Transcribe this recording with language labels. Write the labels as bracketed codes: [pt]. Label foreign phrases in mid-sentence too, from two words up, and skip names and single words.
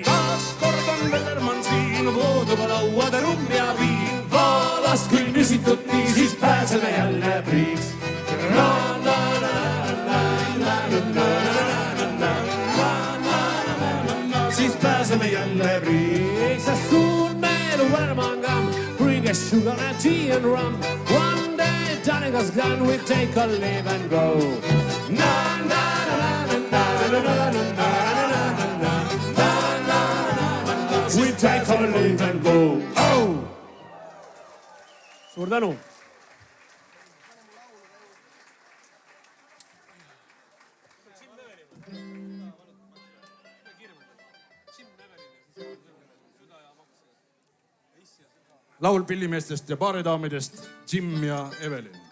[et] Taas kord on Vellermann siin, voodega lauad, rumm ja viin. Vaalast küll küsitud nii, siis pääseme jälle priiks. Siis pääseme jälle priiks. [en] Soon may the Wellermann come, bring us sugar and tea and rum. One day Johnny goes gone, we take a leave and go. Na na na na na na na na na na. We take a leave and go. [et] Oh! Suur tänu! Laul pillimeestest ja baaridaamidest Jim ja Evelyn.